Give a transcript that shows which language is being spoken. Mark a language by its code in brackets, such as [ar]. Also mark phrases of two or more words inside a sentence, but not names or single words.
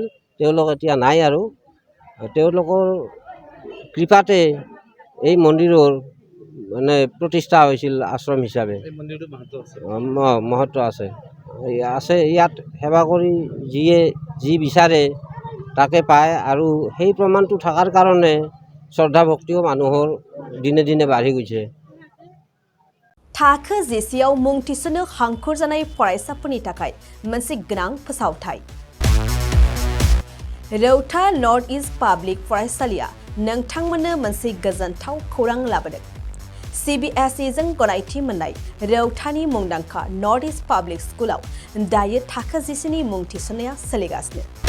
[as] তেওঁলোক এতিয়া নাই আৰু তেওঁলোকৰ কৃপাতে এই মন্দিৰৰ মানে প্ৰতিষ্ঠা হৈছিল আশ্ৰম হিচাপে। মহত্ব আছে। ইয়াত সেৱা কৰি যিয়ে যি বিচাৰে তাকে পায়। আৰু সেই প্ৰমাণটো থকাৰ কাৰণে শ্ৰদ্ধা ভক্তিও মানুহৰ দিনে দিনে বাঢ়ি গৈছে। [brx] थाखो जिसेआव मुं थिसननो हांखुर जानाय फरायसाफोरनि थाखाय मोनसे गोनां फोसावथाय। रौता नर्थ इस्ट पाब्लिक फरायसालिया नोंथांमोननो मोनसे गोजोनथाव खौरां लाबोदों। CBSE जों गनायथि मोननाय रौतानि मुंदांखा नर्थ इस्ट पाब्लिक स्कुलाव दायो थाखो 10 नि मुं थिसननाया सोलिगासिनो।